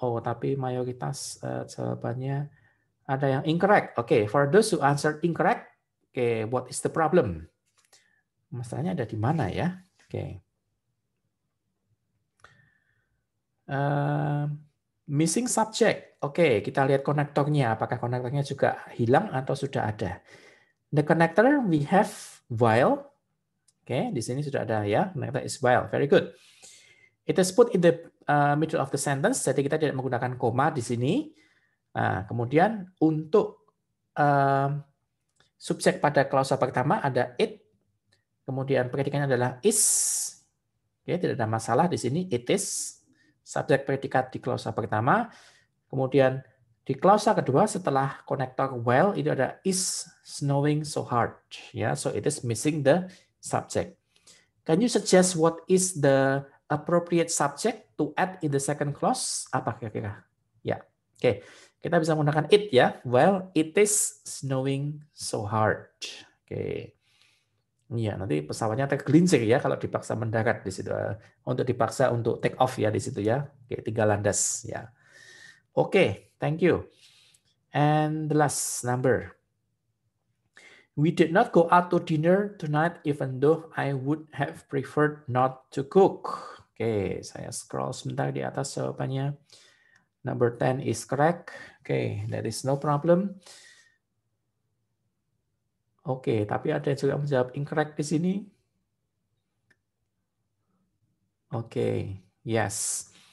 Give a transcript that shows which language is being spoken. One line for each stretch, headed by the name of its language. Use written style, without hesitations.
Indonesian: Oh, tapi mayoritas jawabannya ada yang incorrect.
English: Okay, for those who answered incorrect, okay, what is the problem?
Indonesian: Masalahnya ada di mana ya? Oke.
English: Missing subject.
Indonesian: Oke, kita lihat konektornya. Apakah konektornya juga hilang atau sudah ada?
English: The connector we have while. Oke,
Indonesian: di sini sudah ada ya.
English: Connector is while. Very good. It is put in the middle of the sentence.
Indonesian: Jadi kita tidak menggunakan koma di sini. Nah, kemudian untuk Subjek pada klausa pertama ada it, kemudian predikatnya adalah is. Oke, tidak ada masalah di sini, it is. Subjek predikat di klausa pertama. Kemudian di klausa kedua setelah konektor well itu ada is snowing so hard.
English: Ya, so it is missing the subject. Can you suggest what is the appropriate subject to add in the second clause?
Indonesian: Apa kira-kira? Ya, oke. Kita bisa menggunakan it ya.
English: Well, it is snowing so hard.
Indonesian: Oke. Iya, nanti pesawatnya tergelincir ya kalau dipaksa mendarat di situ. Untuk dipaksa untuk take off ya di situ ya. Oke, tinggal landas ya. Oke,
English: thank you. And the last number. We did not go out to dinner tonight even though I would have preferred not to cook.
Indonesian: Oke, saya scroll sebentar di atas jawabannya.
English: Number 10 is correct. Oke, that is no problem.
Indonesian: Oke, tapi ada yang juga menjawab incorrect di sini. Oke, yes.